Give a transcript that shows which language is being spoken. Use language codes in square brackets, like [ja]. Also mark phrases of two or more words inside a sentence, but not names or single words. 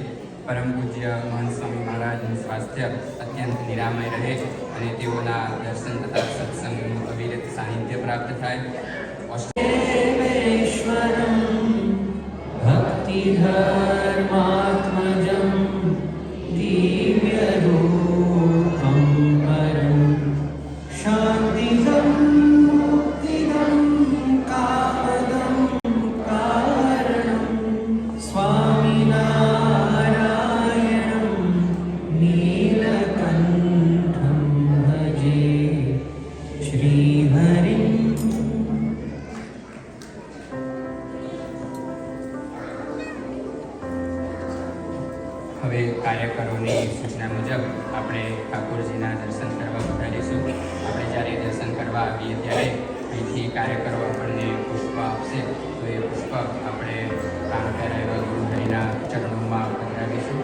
[gu] પરમ પૂજ્ય મહંત સ્વામી મહારાજનું સ્વાસ્થ્ય અત્યંત નિરામય રહે અને તેઓના દર્શન તથા સત્સંગનું અવિરત સાનિધ્ય પ્રાપ્ત થાય. [sa] भक्तिधर्मात्मजं दिव्यरूपं परं शान्तिदं मुक्तिदं कामदं कारणं स्वामिनारायणं नीलकण्ठं भजे श्रीहरिं. [gu] હવે કાર્યકરોની સૂચના મુજબ આપણે ઠાકોરજીના દર્શન કરવા વધારીશું. આપણે જ્યારે દર્શન કરવા આવીએ ત્યારે અહીંથી કાર્યકરો આપણને પુષ્પ આપશે, તો એ પુષ્પ આપણે પ્રાણ પહેરાવ્યા ગુરુહરિના ચરણોમાં પધરાવીશું.